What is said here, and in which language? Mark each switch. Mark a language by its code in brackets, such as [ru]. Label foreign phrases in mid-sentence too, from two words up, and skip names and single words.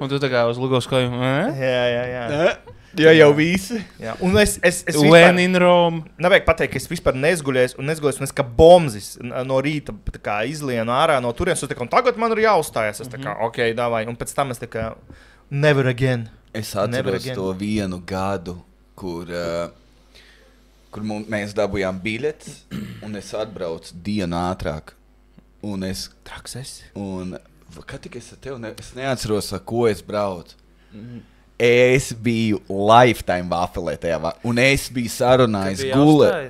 [lv] Un tu tā kā uz Lugovskoju, Jā. Ja jau visi. Jā, un es [en] When in Rome. [lv] Nevajag pateikt, ka es vispār nezguļēju, un es kā bombzis no rīta kā izlienu ārā no turienes, un tagad man ir jāuzstājas. Es tā kā, ok, davai, un pēc tam es tā kā, [en] never again. [lv] Es atceros to vienu gadu, kur mēs dabūjām biļetes, un es atbraucu dienu ātrāk. Un es... Traks esi. Un, kad tik es ar tevi, es neatceros, ar ko es braucu. Es biju Lifetime vafelē tajā, un es biju sarunājis gulēt.